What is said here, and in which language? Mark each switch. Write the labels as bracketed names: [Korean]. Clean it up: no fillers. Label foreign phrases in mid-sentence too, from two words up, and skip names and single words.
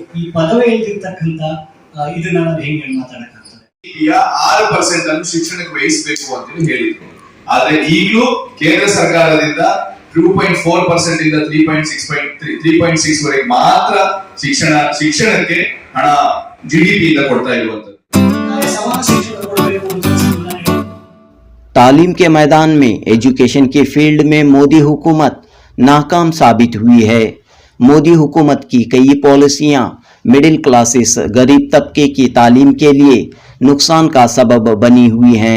[Kannada] ಈ ಪದವೇ ಇದ್ದಿರ್ತಕ್ಕಂಥ ಇದನ್ನ ನಾವು ಹೆಂಗೆ ಮಾತಾಡಕ್ಕಾಗ್ತದೆ? 6% ಅನ್ನು ಶಿಕ್ಷಣಕ್ಕೆ ವಹಿಸಬೇಕು ಅಂತ ಹೇಳಿದ್ರು. ಆದ್ರೆ ಈಗಲೂ ಕೇಂದ್ರ ಸರ್ಕಾರದಿಂದ 2.4% ಇಂದ 3.6 ವರೆಗೆ ಮಾತ್ರ ಶಿಕ್ಷಣಕ್ಕೆ ಹಣ GDP ಇಂದ ಕೊಡ್ತಾ ಇರುವಂತದ್ದು. [Urdu] تعلیم کے میدان میں ایجوکیشن کے فیلڈ میں مودی حکومت ناکام ثابت ہوئی ہے. مودی حکومت کی کئی پالیسیاں [English] middle classes [Urdu] غریب طبقے کی تعلیم کے لیے نقصان کا سبب بنی ہوئی ہیں.